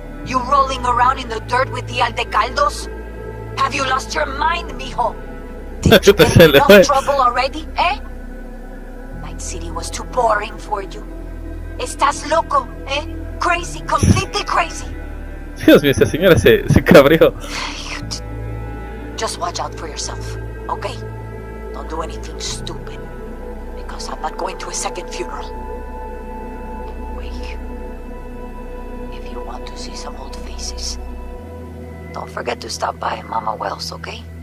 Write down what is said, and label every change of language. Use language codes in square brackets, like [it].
[en] You rolling around in the dirt with the Aldecaldos? Have you lost your mind, mijo? Did you get in enough trouble already, eh? Night City was too boring for you. [es] Estás loco, eh? [en] Crazy, completely crazy. [es] Dios mío, esa señora se cabreó. [en] Just watch out for yourself, okay? Don't do anything stupid. Because I'm not going to a second funeral. Wait. If you want to see some old faces, don't forget to stop by Mama Wells, okay?